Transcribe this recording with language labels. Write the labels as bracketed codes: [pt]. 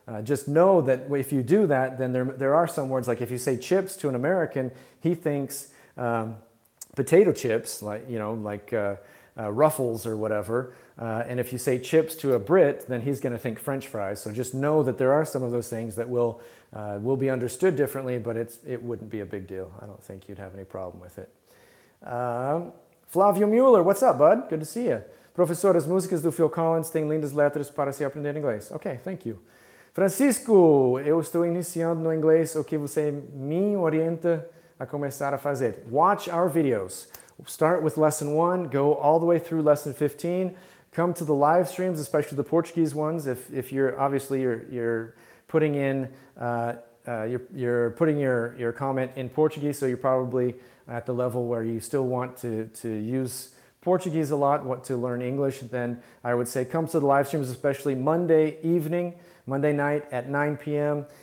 [en] Just know that if you do that, then there are some words, like if you say chips to an American, he thinks potato chips, like Ruffles or whatever. And if you say chips to a Brit, then he's going to think French fries. So just know that there are some of those things that will be understood differently, but it wouldn't be a big deal. I don't think you'd have any problem with it. Flavio Mueller, what's up, bud? Good to see you. [pt] Professor, as músicas do Phil Collins têm lindas letras para se aprender inglês. [en] Okay, thank you. [pt] Francisco, eu estou iniciando no inglês, o que você me orienta a começar a fazer? [en] Watch our videos. Start with lesson 1, go all the way through lesson 15. Come to the live streams, especially the Portuguese ones. If you're obviously you're putting in you're putting your comment in Portuguese, so you're probably at the level where you still want to use Portuguese a lot, want to learn English, then I would say come to the live streams, especially Monday night at 9 p.m.